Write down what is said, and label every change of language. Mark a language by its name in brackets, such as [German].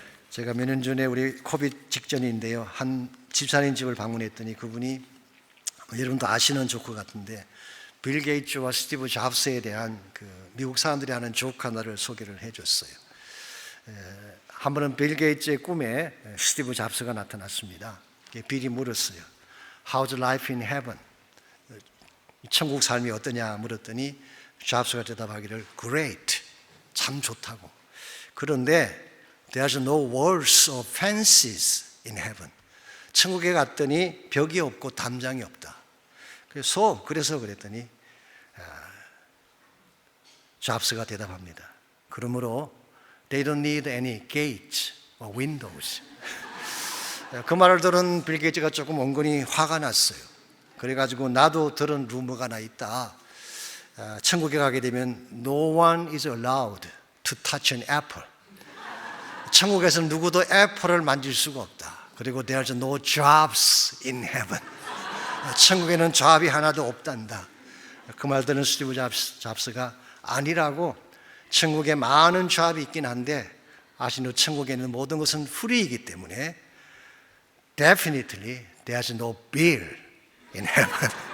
[Korean] 제가 몇 년 전에 우리 코비드 직전인데요, 한 집사님 집을 방문했더니 그분이 여러분도 아시는 조크 같은데 빌 게이츠와 스티브 잡스에 대한 그 미국 사람들이 하는 조크 하나를 소개를 해줬어요. 한 번은 빌 게이츠의 꿈에 스티브 잡스가 나타났습니다. 빌이 물었어요. [English] How's life in heaven? [Korean] 천국 삶이 어떠냐 물었더니 잡스가 대답하기를 Great, 참 좋다고. [English] 그런데 There's no walls or fences in heaven. [Korean] 천국에 갔더니 벽이 없고 담장이 없다. 그래서 그랬더니 잡스가 대답합니다. [English] 그러므로 They don't need any gates or windows. [Korean] 그 말을 들은 빌 게이츠가 조금 은근히 화가 났어요. 그래가지고 나도 들은 루머가 하나 있다. 천국에 가게 되면 [English] No one is allowed to touch an apple. [Korean] 천국에서는 누구도 애플을 만질 수가 없다. [English] 그리고 There's no jobs in heaven. [Korean] 천국에는 잡이 하나도 없단다. 그 말 들은 스티브 잡스가 아니라고, 천국에 많은 잡이 있긴 한데 아시는 천국에는 모든 것은 프리이기 때문에 [English] Definitely there's no bill in heaven.